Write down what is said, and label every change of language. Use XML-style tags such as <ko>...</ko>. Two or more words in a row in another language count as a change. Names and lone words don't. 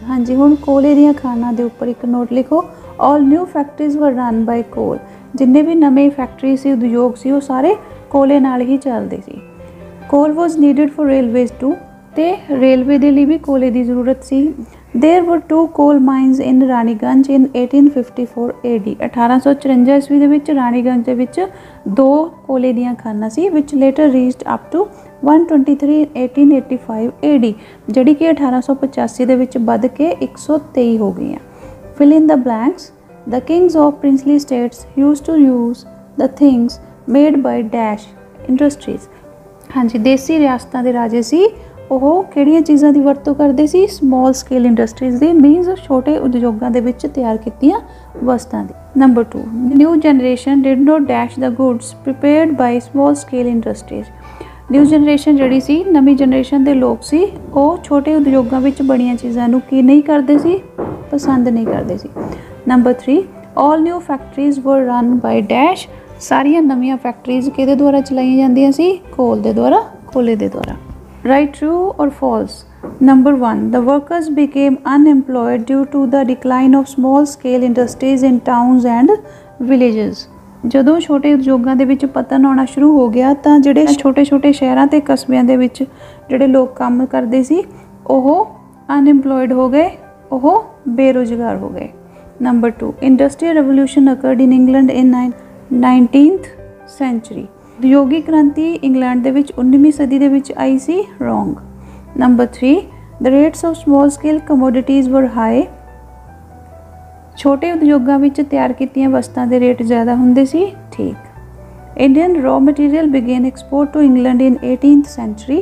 <pa>ਹਾਂ ਜੀ, ਹੁਣ ਕੋਲੇ ਦੀਆਂ ਖਾਣਾਂ ਦੇ ਉੱਪਰ ਇੱਕ ਨੋਟ ਲਿਖੋ।</pa> <en>All new factories were run by coal.</en> <pa>ਜਿੰਨੇ ਭੀ ਨਵੇਂ ਫੈਕਟਰੀ ਸੀ ਉਦਯੋਗ ਸੀ ਵੋ ਸਾਰੇ ਕੋਲੇ ਨਾਲ ਹੀ ਚੱਲਦੇ ਸੀ।</pa> <en>Coal was needed for railways too,</en> <pa>ਤੇ ਰੇਲਵੇ ਦੇ ਲਈ ਭੀ ਕੋਲੇ ਕੀ ਜ਼ਰੂਰਤ ਸੀ।</pa> <en>There were 2 coal mines in Raniganj in 1854 AD.</en> <pa>1854 ਈਸਵੀ ਦੇ ਵਿੱਚ ਰਾਣੀਗੰਜ ਦੇ ਵਿੱਚ 2 ਕੋਲੇ ਦੀਆਂ ਖਾਣਾਂ ਸੀ,</pa> <en>which later reached up to</en> <pa>123 1885 AD, ਜਿਹੜੀ ਕਿ 1885 ਦੇ ਵਿੱਚ ਵਧ ਕੇ 123 ਹੋ ਗਈ।</pa> <en>Fill in the blanks. The kings of princely states used to use the things made by dash industries।</en> <pa>ਹਾਂ ਜੀ, ਦੇਸੀ ਰਿਆਸਤਾਂ ਦੇ ਰਾਜੇ ਸੀ ਉਹ ਕਿਹੜੀਆਂ ਚੀਜ਼ਾਂ ਦੀ ਵਰਤੋਂ ਕਰਦੇ ਸੀ?</pa> <en>small scale industries</en> <pa>ਦੀ, ਮੀਨਸ ਛੋਟੇ ਉਦਯੋਗਾਂ ਦੇ ਵਿੱਚ ਤਿਆਰ ਕੀਤੀਆਂ ਵਸਤਾਂ ਦੀ।</pa> <en>Number 2 new generation did not dash the goods prepared by small scale industries. new generation</en> <pa>ਜਿਹੜੀ ਸੀ, ਨਵੀਂ ਜਨਰੇਸ਼ਨ ਦੇ ਲੋਕ ਸੀ, ਉਹ ਛੋਟੇ ਉਦਯੋਗਾਂ ਵਿੱਚ ਬਣੀਆਂ ਚੀਜ਼ਾਂ ਨੂੰ ਕੀ ਨਹੀਂ ਕਰਦੇ ਸੀ? ਪਸੰਦ ਨਹੀਂ ਕਰਦੇ ਸੀ।</pa> <en>Number 3 all new factories were run by dash.</en> <pa>ਸਾਰੀਆਂ ਨਵੀਆਂ ਫੈਕਟਰੀਜ਼ ਕਿਹਦੇ ਦੁਆਰਾ ਚਲਾਈਆਂ ਜਾਂਦੀਆਂ ਸੀ? ਕੋਲ ਦੇ ਦੁਆਰਾ, ਕੋਲੇ ਦੇ ਦੁਆਰਾ।</pa> <en>Right, true or false? Number 1 the workers became unemployed due to the decline of small scale industries in towns and villages।</en> <pa>ਜਦੋਂ ਛੋਟੇ ਉਦਯੋਗਾਂ ਦੇ ਵਿੱਚ ਪਤਨ ਆਉਣਾ ਸ਼ੁਰੂ ਹੋ ਗਿਆ ਤਾਂ ਜਿਹੜੇ ਛੋਟੇ-ਛੋਟੇ ਸ਼ਹਿਰਾਂ ਤੇ ਕਸਬਿਆਂ ਦੇ ਵਿੱਚ ਜਿਹੜੇ ਲੋਕ ਕੰਮ ਕਰਦੇ ਸੀ ਉਹ ਅਨਐਮਪਲੋਇਡ ਹੋ ਗਏ, ਉਹ ਬੇਰੁਜ਼ਗਾਰ ਹੋ ਗਏ।</pa> <en>Number 2 industrial revolution occurred in England in 19th century।</en> <pa>ਉਦਯੋਗਿਕ ਕ੍ਰਾਂਤੀ ਇੰਗਲੈਂਡ ਦੇ ਵਿੱਚ 19ਵੀਂ ਸਦੀ ਦੇ ਵਿੱਚ ਆਈ ਸੀ। ਰੋਂਗ।</pa> <en>Number 3 the rates of small scale commodities were high.</en> <pa>ਛੋਟੇ ਉਦਯੋਗਾਂ ਵਿੱਚ ਤਿਆਰ ਕੀਤੀਆਂ ਵਸਤਾਂ ਦੇ ਰੇਟ ਜ਼ਿਆਦਾ ਹੁੰਦੇ ਸੀ।</pa> <en>ਠੀਕ। Indian raw material began export to England in 18th century.</en>